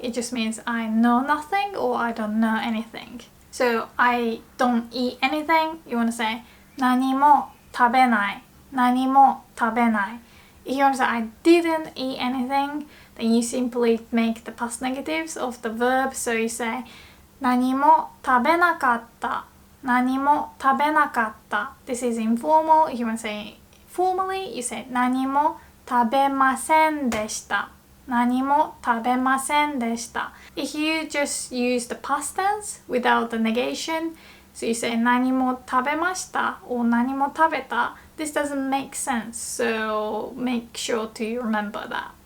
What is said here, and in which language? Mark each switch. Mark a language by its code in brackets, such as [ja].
[en] It just means I know nothing or I don't know anything. So I don't eat anything. You want to say [ja] 何も食べない。何も食べない。 [en] If you want to say I didn't eat anything, then you simply make the past negatives of the verb. So you say [ja] 何も食べなかった。何も食べなかった。 [en] This is informal. If you want to say formally, you say [ja] 何も食べませんでした。何も食べませんでした。 [en] If you just use the past tense without the negation, so you say [ja] 何も食べました [en] or [ja] 何も食べた, [en] this doesn't make sense. So make sure to remember that.